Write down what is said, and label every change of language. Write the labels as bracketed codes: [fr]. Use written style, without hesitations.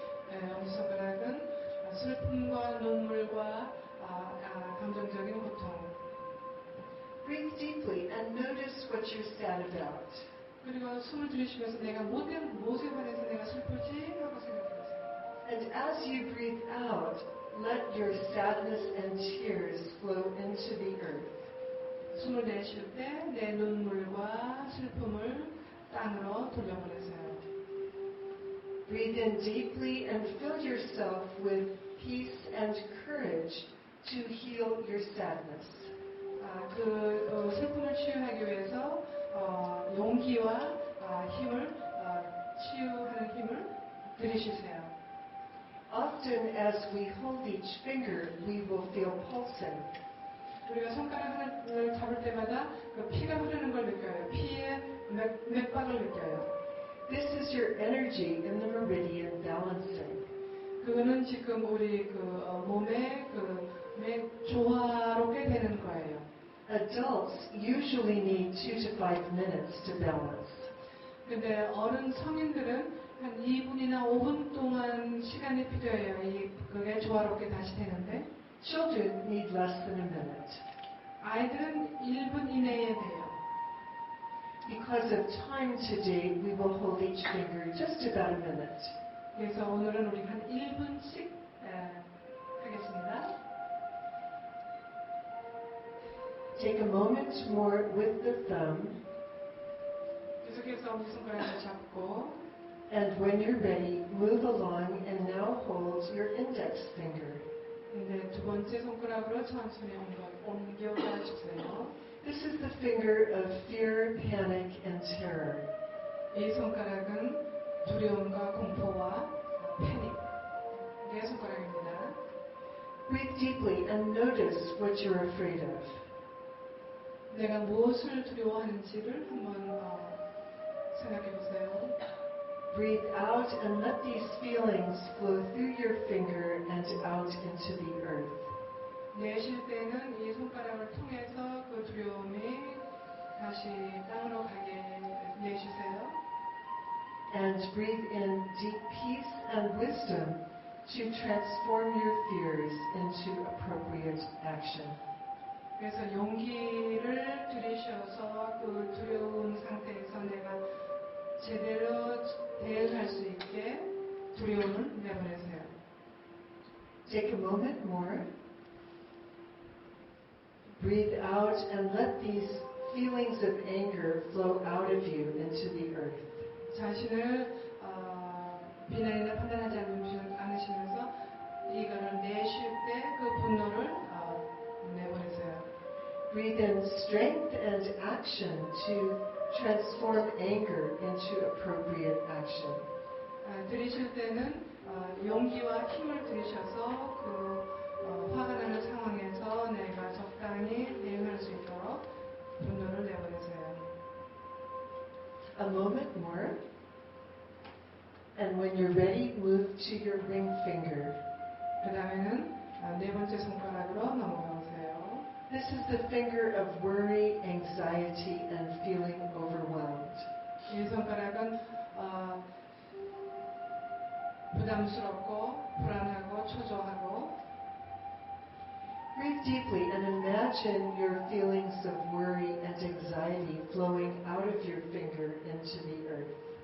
[ko] 엄지손가락은 슬픔과 눈물과 감정적인 고통. [en] Breathe deeply and notice what you're sad about. [ko] 그리고 숨을 들이쉬면서 내가 무엇에 관해서 내가 슬프지 하고 생각해보세요. [en] And as you breathe out, let your sadness and tears flow into the earth. [ko] 숨을 내쉴 때 내 눈물과 슬픔을 땅으로 돌려보내세요. [en] Breathe in deeply and fill yourself with peace and courage to heal your sadness. [ko] 슬픔을 치유하기 위해서 용기와 힘을 치유하는 힘을 들이쉬세요. [en] Often as we hold each finger, we will feel pulsing. [ko] 우리가 손가락 하나를 잡을 때마다 피가 흐르는 걸 느껴요. 피의 맥박을 느껴요. [en] This is your energy in the meridian balancing. [ko] 그거는 지금 우리 몸의 맥 조화롭게 되는 거예요. [en] Adults usually need 2 to 5 minutes to balance. [ko] 근데 성인들은 한 2분이나 5분 동안 시간이 필요해요. 그게 조화롭게 다시 되는데. [en] Children need less than a minute. [ko] 아이들은 1분 이내에 돼요. [en] Because of time today, we will hold each finger just about a minute. [ko] 그래서 오늘은 우리 한 1분씩 하겠습니다. [en] Take a moment more with the thumb. [ko] 계속해서 엄지손가락을 잡고 [en] And when you're ready, move along and now hold your index finger. [ko] 네, 두 번째 손가락으로 천천히 옮겨가 주세요. [en] This is the finger of fear, panic, and terror. [ko] 이 손가락은 두려움과 공포와 패닉의 손가락입니다. [en] Breathe deeply and notice what you're afraid of. [ko] 내가 무엇을 두려워하는지를 한번 생각해 보세요. [en] Breathe out and let these feelings flow through your finger and out into the earth. [ko] 내쉴 때는 이 손가락을 통해서 그 두려움이 다시 땅으로 가게 내쉬세요. [en] And breathe in deep peace and wisdom to transform your fears into appropriate action. [ko] 그래서 용기를 들이셔서 그 두려운 상태에서 내가 제대로 대응할 수 있게 두려움을 내보내세요. [en] Take a moment more. Breathe out and let these feelings of anger flow out of you into the earth. [ko] 자신을 비난이나 판단하지 않으시면서 이거를 내쉴 때 그 분노를 내보내세요. [en] Breathe in strength and action to transform anger into appropriate action. [ko] 들이쉴 때는 용기와 힘을 들이셔서 그 화가 나는 상황에서 내가 적당히 대응할 수 있도록 분노를 내보내세요. [en] A moment more. And when you're ready, move to your ring finger. [ko] 그 다음에는 네 번째 손가락으로 넘어가세요. [en] This is the finger of worry, anxiety, and feeling overwhelmed. [ko] 이 손가락은 부담스럽고 불안하고 초조하고. [en] Breathe deeply and imagine your feelings of worry and anxiety flowing out of your finger into the earth.